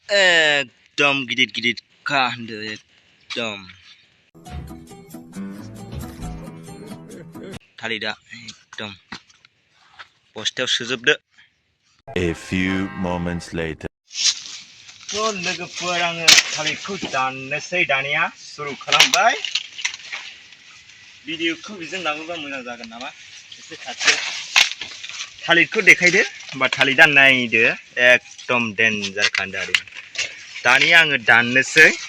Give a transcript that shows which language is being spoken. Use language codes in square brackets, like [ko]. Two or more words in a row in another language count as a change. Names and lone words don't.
[brx] एकदम गिदिर खा होनदो एकदम थालिदा एकदम बस्थायाव सोजोबदो। [en] A few moments later. [brx] लोगोफोर आङो थालिरखौ दाननोसै दानिया सुरु खालामबाय। भिडिअखौ बिजों लाङोबा मोजां जागोन नामा एसे खाथियाव थालिरखौ देखायदो होमबा थालिर दाननायदो एकदम डेन्जार खान्दा आरो दानिया आङो दाननोसै।